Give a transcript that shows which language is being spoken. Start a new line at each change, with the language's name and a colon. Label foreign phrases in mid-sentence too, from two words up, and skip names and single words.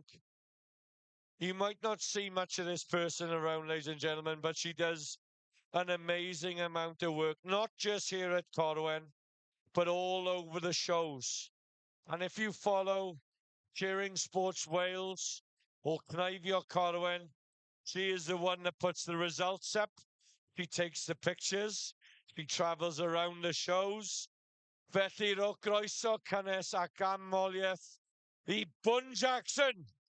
English: You might not see much of this person around, ladies and gentlemen, but she does an amazing amount of work, not just here at Corwen, but all over the shows. And if you follow Cheering Sports Wales or Cnifio Corwen, she is the one that puts the results up. She takes the pictures. She travels around the shows.
Welsh: Felly, ro groeso cynnes ac amoliaeth i Bun Jackson.